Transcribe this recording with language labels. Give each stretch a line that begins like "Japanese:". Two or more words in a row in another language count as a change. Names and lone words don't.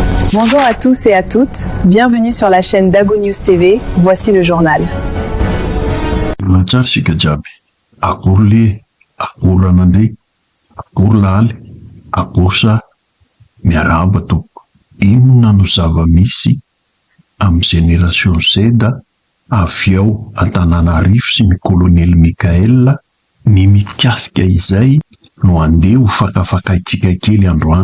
French: Bonjour à tous et à toutes, bienvenue sur la chaîne Dago News TV, voici le journal.
Malagasy: Matsara sika jiaby, akory le, akory ranandre, akory laly, akory sa miarahaba tompoko. Inona no zava-misy amin'ny génération Z avy ao Antananarivo sy ny kolonely Mikaela, ny mikasika izay no andeha ho fakafakaitsika kely androany.